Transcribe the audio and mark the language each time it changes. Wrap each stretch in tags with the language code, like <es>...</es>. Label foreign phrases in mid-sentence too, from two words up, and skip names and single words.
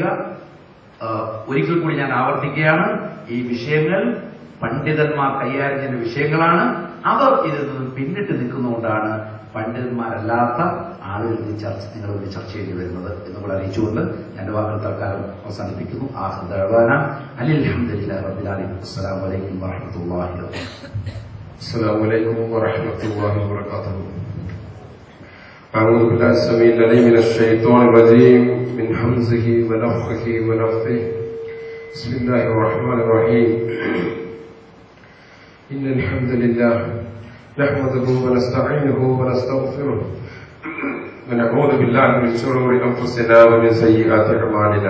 <ml>ഒരിക്കൽ കൂടി ഞാൻ ആവർത്തിക്കുകയാണ്, ഈ വിഷയങ്ങൾ പണ്ഡിതന്മാർ കൈകാര്യം ചെയ്യുന്ന വിഷയങ്ങളാണ്. അവർ ഇതിൽ നിന്ന് പിന്നിട്ട് നിൽക്കുന്നതുകൊണ്ടാണ് പണ്ഡിതന്മാരല്ലാത്ത ആളുകൾ നിങ്ങളോട് ചർച്ച ചെയ്യേണ്ടി വരുന്നത് എന്നുകൂടെ അറിയിച്ചുകൊണ്ട് എന്റെ വാക്കുകൾ തൽക്കാലം അവസാനിപ്പിക്കുന്നു.</ml> <ar>الحمد لله رب العالمين. السلام عليكم ورحمة الله وبركاته. السلام عليكم ورحمة الله وبركاته. أعوذ بالله السميع العليم من الشيطان الرجيم من همزه ونفخه ونفثه. بسم الله الرحمن الرحيم. إن الحمد لله نحمده ونستعينه ونستغفره ونعوذ بالله من شرور أنفسنا ومن سيئات أعمالنا.</ar>